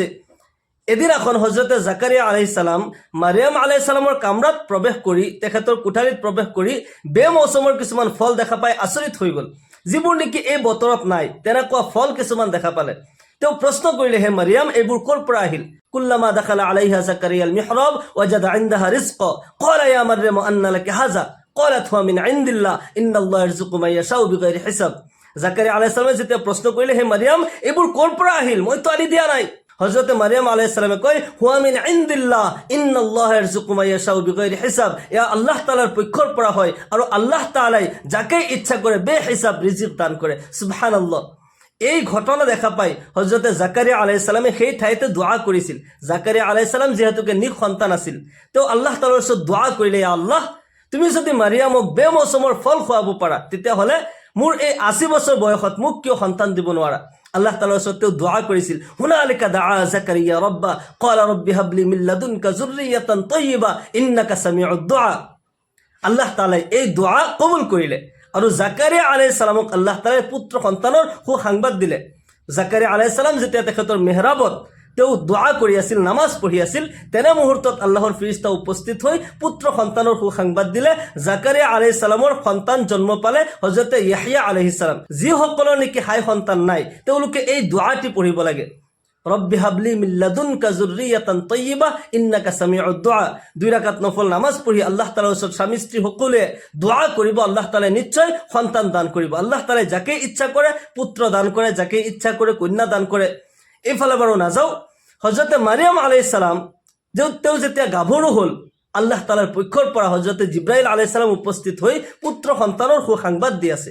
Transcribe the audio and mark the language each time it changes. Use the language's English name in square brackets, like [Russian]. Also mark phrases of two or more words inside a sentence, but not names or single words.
[Assamese] এদিন এখন হযরত জাকাৰিয়া [Arabic] عليه السلام [Assamese] মাৰিয়াম [Arabic] عليه السلام [Assamese] কামৰাত প্ৰৱেশ কৰি, তেখেতৰ কোঠালিত প্ৰৱেশ কৰি বেমৌচমৰ কিছুমান ফল দেখা পাই আচৰিত হৈ গ'ল, যিবোৰ নেকি এই বতৰত নাই। তেনেকুৱা ফল কিছুমান দেখা পালে। তেওঁ প্ৰশ্ন কৰিলে, হে মাৰিয়াম, এইবোৰ ক'ৰ পৰা আহিল? [Arabic] كلما دخل عليها زكريا المحراب وجد عندها رزقا قال يا مريم أنى لك هذا قالت هو من عند الله إن الله يرزق من يشاء بغير حساب. [Assamese] জাকারিয়া [Arabic] عليه السلام [Assamese] যেতিয়া প্ৰশ্ন কৰিলে, হে মাৰিয়াম, এইবোৰ ক'ৰ পৰা আহিল? মইতো আনি দিয়া নাই। হযরতে মারিয়াম [Arabic] عليه السلام [Assamese] কয়, [Arabic] هو من عند الله إن الله يرزق من يشاء بغير حساب. [Assamese] ইয়া আল্লাহ তাআলার পক্ষৰ পৰা হয় আৰু আল্লাহ তাআলাই যাকে ইচ্ছা কৰে বেহিসাব রিজিক দান কৰে। সুবহানাল্লাহ। এই ঘটনা দেখা পাই হযরতে জাকারিয়া [Arabic] عليه السلام [Assamese] সেই ঠাইতে দোয়া কৰিছিল। জাকারিয়া [Arabic] عليه السلام [Assamese] যেহেতুকে নিক সন্তান আছিল, তেওঁ আল্লাহ তাআলাৰ ওচৰত দোয়া কৰিলে, [Arabic] يا الله, [Assamese] তুমি যদি মাৰিয়ামক বেমৌচমৰ ফল খুৱাব পাৰা, তেতিয়াহ'লে মোৰ এই 80 বছৰ বয়সত মোক কিয় সন্তান দিব নোৱাৰা? আল্লাহ তাআলাৰ ওচৰত তেওঁ দোয়া কৰিছিল। [Arabic] هنالك دعا زكريا ربه قال رب هب لي من لدنك ذرية طيبة إنك سميع الدعاء. [Assamese] আল্লাহ তাআলাই এই দোয়া কবুল কৰিলে আৰু জাকাৰিয়া [Arabic] عليه السلام [Assamese] আল্লাহ তাআলাই পুত্ৰ সন্তানৰ সুসংবাদ দিলে। জাকাৰিয়া [Arabic] عليه السلام [Assamese] যেতিয়া তেখেতৰ মেহৰাবত তেওঁ দোয়া কৰি আছিল, নামাজ পঢ়ি আছিল, তেনে মুহূৰ্তত আল্লাহৰ ফেৰেশতা উপস্থিত হৈ পুত্ৰ সন্তানৰ সুসংবাদ দিলে। জাকাৰিয়া [Arabic] عليه السلام [Assamese] সন্তান জন্ম পালে হযৰতে ইয়াহয়া [Arabic] عليه السلام. [Assamese] যিসকলৰ নেকি হাই সন্তান নাই, তেওঁলোকে এই দোয়াটি পঢ়িব লাগে, [Arabic] رب هب لي من لدنك ذرية طيبة إنك سميع الدعاء. [Assamese] 2 রাকাত নফল নামাজ পঢ়ি আল্লাহ তাআলাৰ ওচৰত স্বামী স্ত্ৰী সকলোৱে দোয়া কৰিব, আল্লাহ তাআলাই নিশ্চয় সন্তান দান কৰিব। আল্লাহ তাআলাই যাকে ইচ্ছা কৰে পুত্ৰ দান কৰে, যাকে ইচ্ছা কৰে কন্যা দান কৰে। এইফালে বাৰু নাযাওঁ, হযৰতে মাৰিয়াম [Arabic] عليه السلام [Assamese] তেওঁ যেতিয়া গাভৰু হ'ল, আল্লাহ তাআলাৰ পক্ষৰ পৰা হযৰতে জিব্ৰাইল [Arabic] عليه السلام [Assamese] উপস্থিত হৈ পুত্ৰ সন্তানৰ সুসংবাদ দি আছে।